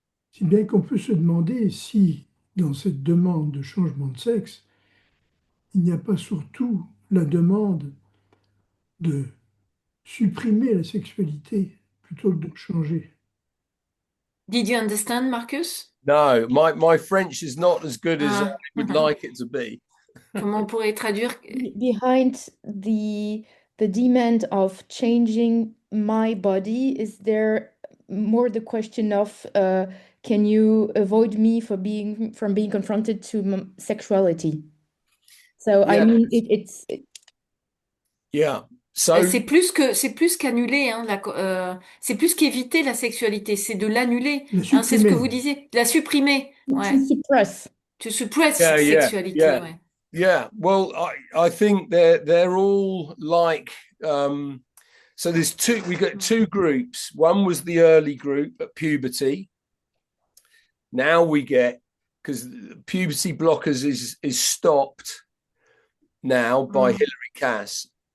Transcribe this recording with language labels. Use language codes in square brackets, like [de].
[fr] Si bien qu'on peut se demander si, dans cette demande de changement de sexe, il n'y a pas surtout la demande de supprimer la sexualité plutôt que de changer. [en] Did you understand, Marcus? No, my French is not as good as I would like it to be. [fr] Comment on pourrait traduire? [en] Behind the demand of changing my body, is there more the question of can you avoid me from being confronted to sexuality? So Yeah. I mean, Yeah. So [fr] c'est plus qu'annuler, hein, c'est plus qu'éviter la sexualité, c'est de l'annuler. Hein, c'est ce que vous disiez, de la supprimer. [en] Ouais. To suppress sexuality. Yeah. [fr] Ouais. [en] Yeah. Well, I think they're all like. So there's we got two groups. One was the early group at puberty. Now we get, because puberty blockers is stopped now by Hilary Cass.